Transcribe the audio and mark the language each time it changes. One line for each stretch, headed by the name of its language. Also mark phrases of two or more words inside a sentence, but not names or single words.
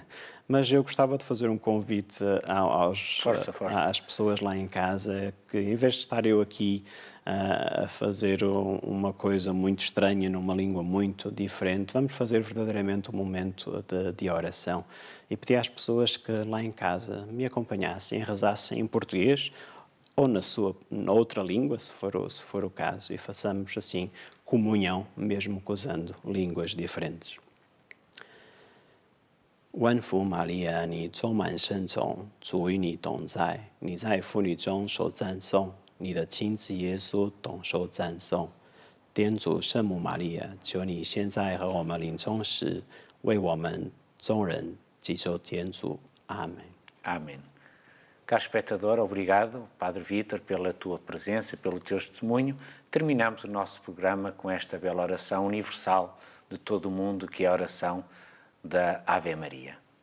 Portuguese: Mas eu gostava de fazer um convite às pessoas lá em casa que, em vez de estar eu aqui a fazer uma coisa muito estranha numa língua muito diferente, vamos fazer verdadeiramente um momento de oração e pedir às pessoas que lá em casa me acompanhassem, rezassem em português ou na outra língua, se for o caso, e façamos assim comunhão, mesmo usando línguas diferentes.
Chinese: 万福玛利亚，你充满圣宠，主与你同在，你在妇女中受赞颂，你的亲子耶稣同受赞颂。天主圣母玛利亚，求你现在和我们临终时，为我们众人祈求天主。阿门。
Portuguese: Amém. Caro espectador, obrigado, Padre Vítor, pela tua presença, pelo teu testemunho. Terminamos o nosso programa com esta bela oração universal de todo o mundo, que é a oração da Ave Maria.